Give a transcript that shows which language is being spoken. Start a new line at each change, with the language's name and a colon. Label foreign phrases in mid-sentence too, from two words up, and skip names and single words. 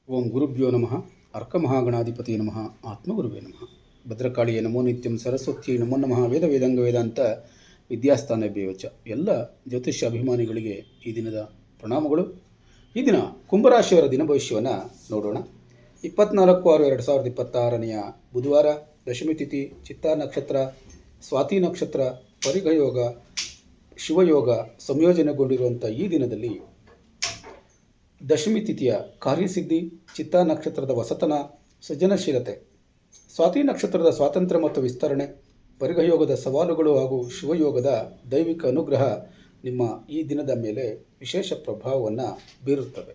Sanskrit: ॐ गुरुभ्यो नमः अर्कमहागणाधिपति नमः आत्मगुरुवे नमः भद्रकालिये नमो नित्यं सरस्वति नमो नमः वेद वेदांग वेदांत विद्यास्थान बेवच.
Kannada: ಎಲ್ಲ ಜ್ಯೋತಿಷ್ಯ ಅಭಿಮಾನಿಗಳಿಗೆ ಈ ದಿನದ ಪ್ರಣಾಮಗಳು. ಈ ದಿನ ಕುಂಭರಾಶಿಯವರ ದಿನ ಭವಿಷ್ಯವನ್ನು ನೋಡೋಣ. 24/6/2026 ಬುಧವಾರ, ದಶಮಿ ತಿಥಿ, ಚಿತ್ತಾ ನಕ್ಷತ್ರ, ಸ್ವಾತಿ ನಕ್ಷತ್ರ, ಪರಿಘಯೋಗ, ಶಿವಯೋಗ ಸಂಯೋಜನೆಗೊಂಡಿರುವಂಥ ಈ ದಿನದಲ್ಲಿ ದಶಮಿ ತಿಥಿಯ ಕಾರ್ಯಸಿದ್ಧಿ, ಚಿತ್ತಾ ನಕ್ಷತ್ರದ ವಸತನ, ಸೃಜನಶೀಲತೆ, ಸ್ವಾತಿ ನಕ್ಷತ್ರದ ಸ್ವಾತಂತ್ರ್ಯ ಮತ್ತು ವಿಸ್ತರಣೆ, ಪರಿಘಯೋಗದ ಸವಾಲುಗಳು ಹಾಗೂ ಶಿವಯೋಗದ ದೈವಿಕ ಅನುಗ್ರಹ ನಿಮ್ಮ ಈ ದಿನದ ಮೇಲೆ ವಿಶೇಷ ಪ್ರಭಾವವನ್ನು ಬೀರುತ್ತವೆ.